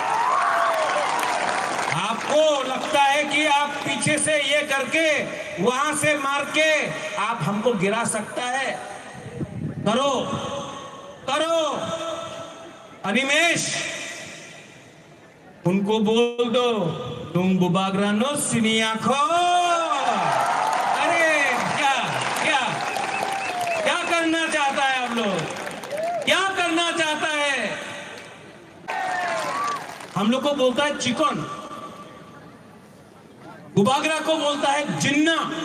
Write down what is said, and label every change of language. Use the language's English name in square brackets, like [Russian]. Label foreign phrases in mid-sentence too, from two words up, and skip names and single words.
[Hindi] आपको लगता है कि आप पीछे से ये करके, वहां से मार के आप हमको गिरा सकता है? करो करो। अनिमेश, उनको बोल दो तुम [Kok Borok] बुबागरा नो सिनी आंखो। [Hindi] अरे क्या क्या क्या करना चाहता है आप लोग, क्या करना चाहता है? हम लोग को बोलता है चिकन, बुबागरा को बोलता है जिन्ना।